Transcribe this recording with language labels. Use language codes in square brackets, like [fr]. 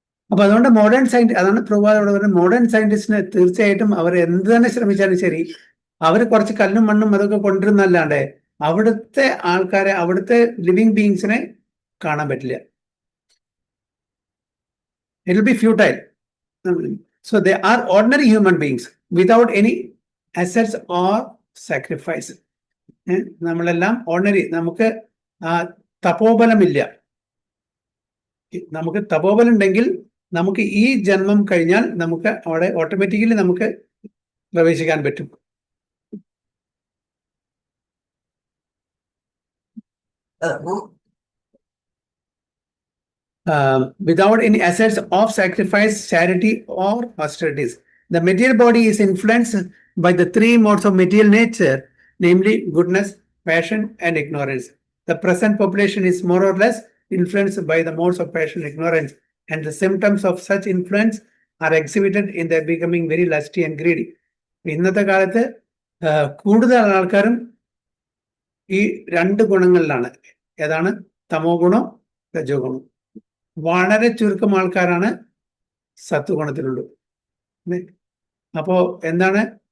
[ml] അപ്പൊ അതുകൊണ്ട് modern scientist, അതാണ് പ്രഭാതോടെ മോഡേൺ സയന്റിസ്റ്റിന് തീർച്ചയായിട്ടും അവർ എന്ത് തന്നെ ശ്രമിച്ചാലും ശരി, അവർ കുറച്ച് കല്ലും മണ്ണും അതൊക്കെ കൊണ്ടിരുന്നല്ലാണ്ട് അവിടുത്തെ ആൾക്കാരെ, അവിടുത്തെ ലിവിങ് ബീയിങ്സിനെ കാണാൻ പറ്റില്ല. [en] It will be futile. So they are ordinary human beings without any assets or sacrifice. [ml] നമ്മളെല്ലാം ഓർഡിനറി. നമുക്ക് തപോബലമില്ല. നമുക്ക് തപോബലം ഉണ്ടെങ്കിൽ നമുക്ക് ഈ ജന്മം കഴിഞ്ഞാൽ നമുക്ക് അവിടെ ഓട്ടോമാറ്റിക്കലി നമുക്ക് പ്രവേശിക്കാൻ പറ്റും. [en] Without any assets of sacrifice, charity, or austerities. The material body is influenced by the three modes of material nature, namely goodness, passion, and ignorance. The present population is more or less influenced by the modes of passion and ignorance, and the symptoms of such influence are exhibited in their becoming very lusty and greedy. [ml] ഇന്നത്തെ കാലത്ത് കൂടുതൽ ആൾക്കാരും ഈ രണ്ട് ഗുണങ്ങളിലാണ്. ഏതാണ്? തമോ ഗുണം, രജോ ഗുണം. വളരെ ചുരുക്കം ആൾക്കാരാണ് സത്വഗുണത്തിലുള്ളൂ. അപ്പോ എന്താണ്?